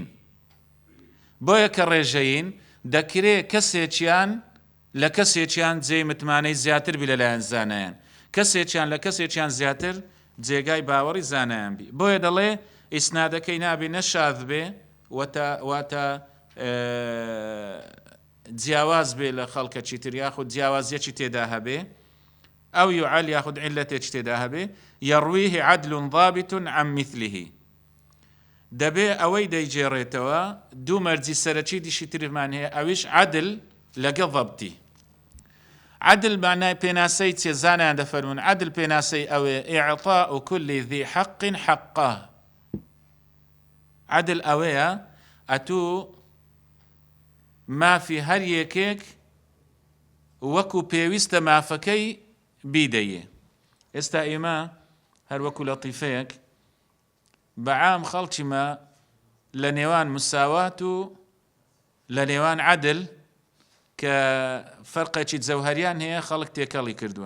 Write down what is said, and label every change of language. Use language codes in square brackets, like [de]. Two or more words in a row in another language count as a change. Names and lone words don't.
[ckb] بۆیە کە ڕێژەیین دەکرێت کەسێکیان لە کەسێکیان جێی متمانەی زیاتر بی لەلایەن زانایان، کەسێکیان لە کەسێکیان زیاتر جێگای باوەڕی زانایان بی. بۆیە دەڵێ ئیسنادەکەی نابێ نە شاذ بێ واتە جیاواز بێ لە خەڵکەکی تر یاخود جیاوازیەکی تێدا هەبێ، ئەو یعل یاخود عیلەتێکی تێدا هەبێ، [ar] یەڕویه عەدل ضابط عن مثله. [ckb] دەبێ ئەوەی دەیجێڕێتەوە دوو مەرجی سەرەکی دیشی ترمان هەیە، ئەویش عەدل لەگەڵ ضەبتی. عەدل معنای پێناسەی چێ؟ زانایان دەفەرمون عەدل پێناسەی ئەوێ [ar] ئیعطاء كل ذي حق حقه. [ckb] عەدل ئەوەیە ئەتوو مافی هەر یەکێک وەکو پێویستە مافەکەی بیدەیێ. ئێستا ئێمە هەر وەکو لەطیفەیەک بەعام خەڵکیمە لە نێوان مساوات و لە نێوان عەدل کە فەرقێکی جەوهەریان هەیە خەڵک تێکەڵی کردووە.